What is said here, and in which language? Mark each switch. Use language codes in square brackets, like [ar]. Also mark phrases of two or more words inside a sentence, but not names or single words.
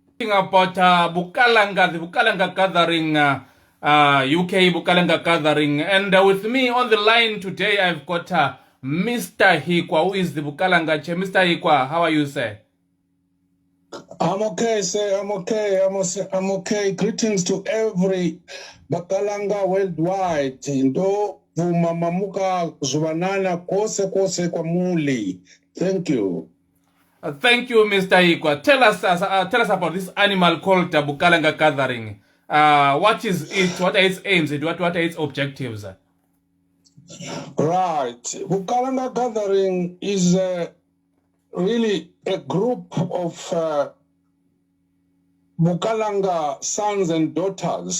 [en] talking about the Bukalanga Gathering, UK Bukalanga Gathering. And with me on the line today, I've got Mr. Hikhwa, who is the Bukalanga chair. Mr. Hikhwa, how are you, sir? I'm okay, sir. I'm okay. I'm okay. Greetings to every Bukalanga worldwide. [kck] Ndo vumamamuka zubanana kose kwa muli. [en] Thank you. Thank you, Mr. Hikhwa. Tell us about this animal called Bukalanga Gathering. What is it? What are its aims? What are its objectives? Right. Bukalanga Gathering is really a group of Bukalanga sons and daughters.